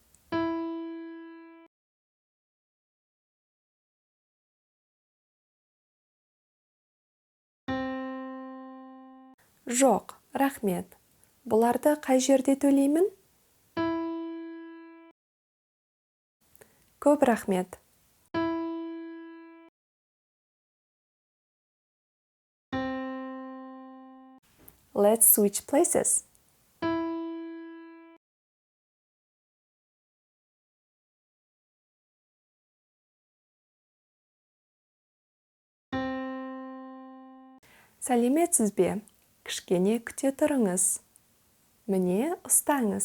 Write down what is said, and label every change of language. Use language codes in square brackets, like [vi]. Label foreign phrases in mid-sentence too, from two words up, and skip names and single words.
[kk] Жоқ, рахмет. Бұларды қай жерде төлеймін? Көп рахмет. [en] Let's switch places. [kk] Сәлеметсіз бе? Кішкене күте тұрыңыз. Міне, ұстаңыз.